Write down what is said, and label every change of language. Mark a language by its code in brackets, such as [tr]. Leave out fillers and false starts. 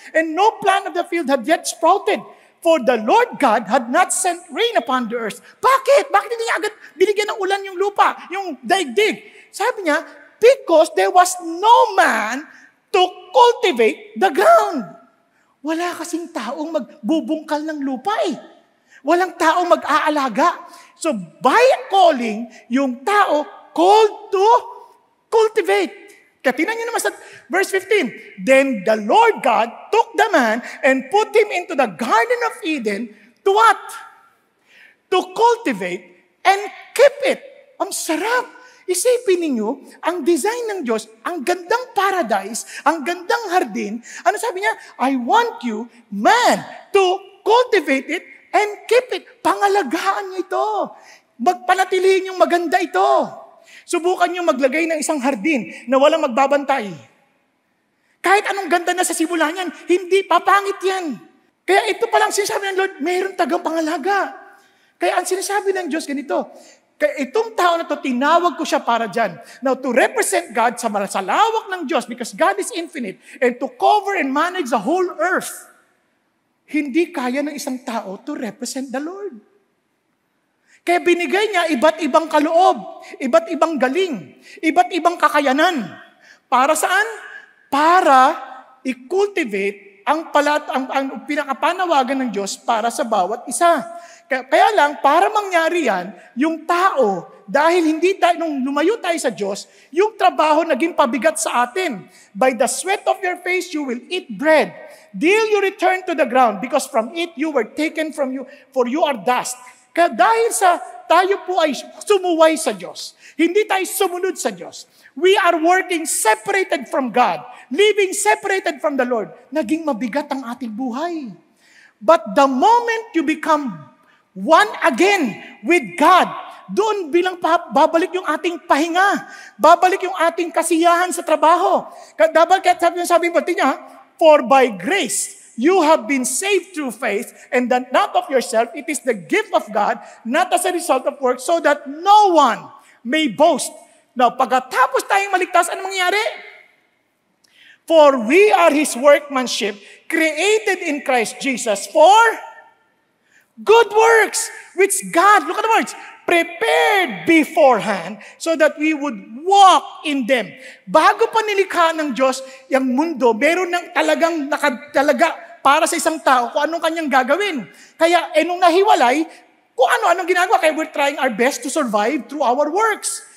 [en] And no plant of the field had yet sprouted. For the Lord God had not sent rain upon the earth. [tl] Bakit? Bakit hindi niya agad binigyan ng ulan yung lupa, yung daigdig? Sabi niya, [en] because there was no man to cultivate the ground. [tl] Wala kasing taong magbubungkal ng lupa eh. Walang taong mag-aalaga. [en] So by calling, [tl] yung tao [en] called to cultivate. [tl] Kaya tingnan niyo naman sa [en] verse 15. Then the Lord God took the man and put him into the Garden of Eden to what? To cultivate and keep it. [tl] Ang sarap. Isipin ninyo, ang design ng Diyos, ang gandang paradise, ang gandang hardin. Ano sabi niya? [en] I want you, man, to cultivate it and keep it. [tl] Pangalagaan niyo ito. Magpanatilihin yung maganda ito. Subukan niyo maglagay ng isang hardin na walang magbabantay. Kahit anong ganda na sa simula niyan, hindi papangit yan. Kaya ito palang sinasabi ng Lord, mayroong tagang pangalaga. Kaya ang sinasabi ng Diyos ganito, kaya itong tao na to, tinawag ko siya para dyan. [en] Now, to represent God [tl] sa lawak ng Diyos, [en] because God is infinite, and to cover and manage the whole earth, [tl] hindi kaya ng isang tao [en] to represent the Lord. [tl] Kaya binigay niya iba't ibang kaloob, iba't ibang galing, iba't ibang kakayanan. Para saan? Para i-cultivate ang pinakapanawagan ng Diyos para sa bawat isa. Kaya lang, para mangyari yan, yung tao, dahil hindi tayo, nung lumayo tayo sa Diyos, yung trabaho naging pabigat sa atin. [en] By the sweat of your face, you will eat bread. Till you return to the ground, because from it you were taken from you, for you are dust. [tl] Kaya dahil sa tayo po ay sumuway sa Diyos, hindi tayo sumunod sa Diyos, [en] we are working separated from God, living separated from the Lord, [tl] naging mabigat ang ating buhay. [en] But the moment you become one again with God, [tl] doon bilang babalik yung ating pahinga, babalik yung ating kasiyahan sa trabaho. Kaya sabi niya, [en] for by grace, you have been saved through faith, and that not of yourself, it is the gift of God, not as a result of work, so that no one may boast. Now, [tl] pagkatapos tayong maligtas, ano mangyari? [en] For we are His workmanship, created in Christ Jesus for good works, which God, look at the words, prepared beforehand so that we would walk in them. [tl] Bago pa nilikha ng Diyos yung mundo, meron ng talaga para sa isang tao kung anong kanyang gagawin. Kaya, nung nahiwalay, kung anong ginagawa, kaya [en] we're trying our best to survive through our works.